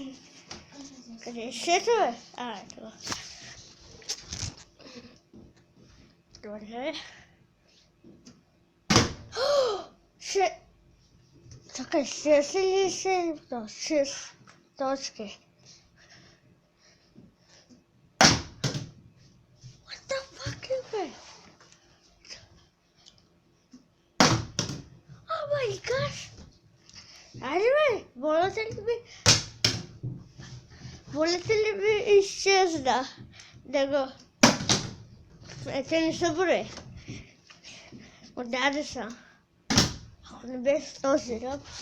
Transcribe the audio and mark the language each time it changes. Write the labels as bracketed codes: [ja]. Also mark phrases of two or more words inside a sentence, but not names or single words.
[bg] Къде е шето, бе? А, ето. Добре. Ще... Чакай, 6 или 7? 6 точки. [en] What the fuck is that? Oh my gosh! [bg] Айде бе, волята ли ми изчезна? Да го... Ето не са брои. Отдаде са. Ако не беше този ръб.